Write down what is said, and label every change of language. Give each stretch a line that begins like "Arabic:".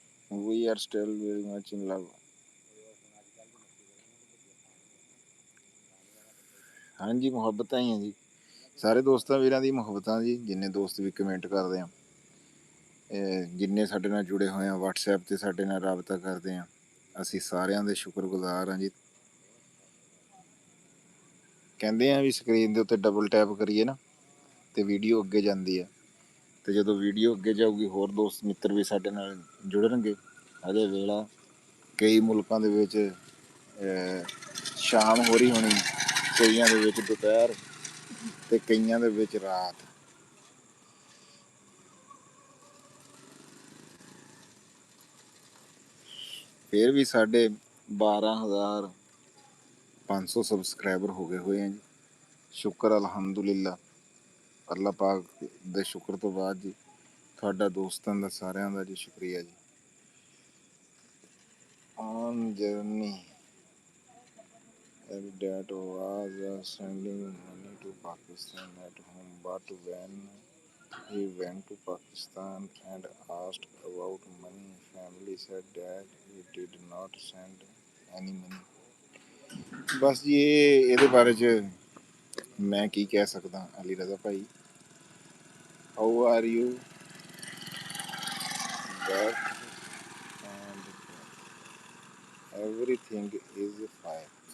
English: We are still very much in love.
Punjabi: ਹਾਂਜੀ ਮੁਹੱਬਤਾਂ ਹੀ ਆ ਜੀ, ਸਾਰੇ ਦੋਸਤਾਂ ਵੀਰਾਂ ਦੀ ਮੁਹੱਬਤਾਂ ਜੀ, ਜਿੰਨੇ ਦੋਸਤ ਵੀ ਕਮੈਂਟ ਕਰਦੇ ਆ, ਜਿੰਨੇ ਸਾਡੇ ਨਾਲ ਜੁੜੇ ਹੋਏ ਆ ਵਟਸਐਪ 'ਤੇ ਸਾਡੇ ਨਾਲ ਰਾਬਤਾ ਕਰਦੇ ਆ, ਅਸੀਂ ਸਾਰਿਆਂ ਦੇ ਸ਼ੁਕਰਗੁਜ਼ਾਰ ਹਾਂ ਜੀ। ਕਹਿੰਦੇ ਆ ਵੀ ਸਕਰੀਨ ਦੇ ਉੱਤੇ ਡਬਲ ਟੈਪ ਕਰੀਏ ਨਾ ਤੇ ਵੀਡੀਓ ਅੱਗੇ ਜਾਂਦੀ ਆ, ਤੇ ਜਦੋਂ ਵੀਡੀਓ ਅੱਗੇ ਜਾਊਗੀ ਹੋਰ ਦੋਸਤ ਮਿੱਤਰ ਵੀ ਸਾਡੇ ਨਾਲ ਜੁੜਨਗੇ। ਹਜੇ ਵੇਲਾ ਕਈ ਮੁਲਕਾਂ ਦੇ ਵਿੱਚ ਸ਼ਾਮ ਹੋ ਰਹੀ ਹੋਣੀ, ਕਈਆਂ ਦੇ ਵਿੱਚ ਦੁਪਹਿਰ, ਤੇ ਕਈਆਂ ਦੇ ਵਿੱਚ ਰਾਤ। ਫਿਰ ਵੀ ਸਾਡੇ 12,500 ਸਬਸਕ੍ਰਾਈਬਰ ਹੋ ਗਏ ਹੋਏ ਆ ਜੀ। ਸ਼ੁਕਰ ਅਲਹਮਦੁਲਿਲਾ, ਅੱਲਾ ਪਾਕ ਦੇ ਸ਼ੁਕਰ ਤੋਂ ਬਾਅਦ ਜੀ ਤੁਹਾਡਾ ਦੋਸਤਾਂ ਦਾ ਸਾਰਿਆਂ ਦਾ ਜੀ ਸ਼ੁਕਰੀਆ ਜੀ।
English: On journey dad was sending money to Pakistan at home, but when he went to Pakistan and asked about money, family said that he did not send any money.
Punjabi: ਬਸ ਜੀ ਇਹਦੇ ਬਾਰੇ 'ਚ ਮੈਂ ਕੀ ਕਹਿ ਸਕਦਾ।
English: ਅਲੀ ਰਜ਼ਾ ਭਾਈ, how are you back and everything is fine.